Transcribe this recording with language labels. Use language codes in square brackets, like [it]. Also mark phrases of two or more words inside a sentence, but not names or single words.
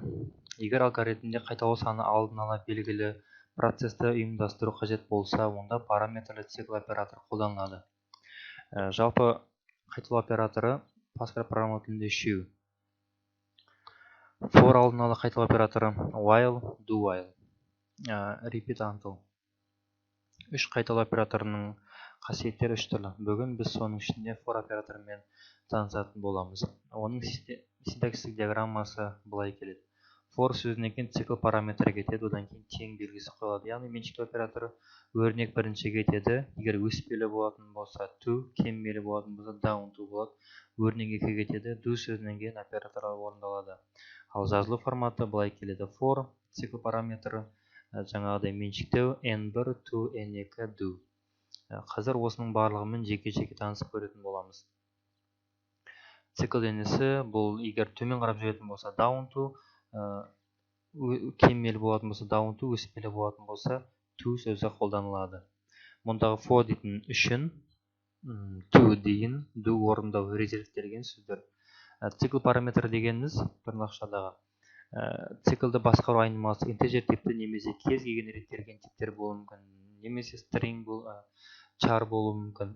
[kk] Егер алгоритмде қайталау саны алдын ала белгілі процесті ұйымдастыру қажет болса, онда параметрлі цикл операторы қолданылады. Жалпы қайталау операторы Pascal программалау тілінде үшеу. For алдын ала қайталау операторы while, [en] do while, repeat until. [kk] Үш қайталау операторының қасиеттері үш түрлі. Бүгін біз соның ішінде for операторымен танысатын боламыз. Оның синтаксистік диаграммасы былай келеді. For сөзінен кейін цикл параметрі кетеді, одан кейін тең белгісі қойылады. Яғни меншікті операторы өрнек бірінші кетеді. Егер өспелі болатын болса to, кеммелі болатын болса [en] down to [kk] болады. Өрнек екі кетеді. Do сөзінен кейін операторлар орындалады. Ал жазылу форматы былай келеді. For цикл параметрі жаңағыдай меншіктеу [en] n1 to n2 do. [kk] Қазір осының барлығымен жеке-жеке танысып көретін боламыз. Цикл денесі бұл егер төмен қарап жүретін болса [en] down to, [kk] кеммелі болатын болса [en] down to, [kk] өспелі болатын болса to сөзі қолданылады. Мұндағы for дейтін үшін, to дейін, do орындау, резервтелген сөздер. Цикл параметр дегеніміз тырнақшадағы циклді басқару айнымалысы интежер типті немесе кез келген реттелген типтер болуы мүмкін, немесе [en] string char [kk] болуы мүмкін.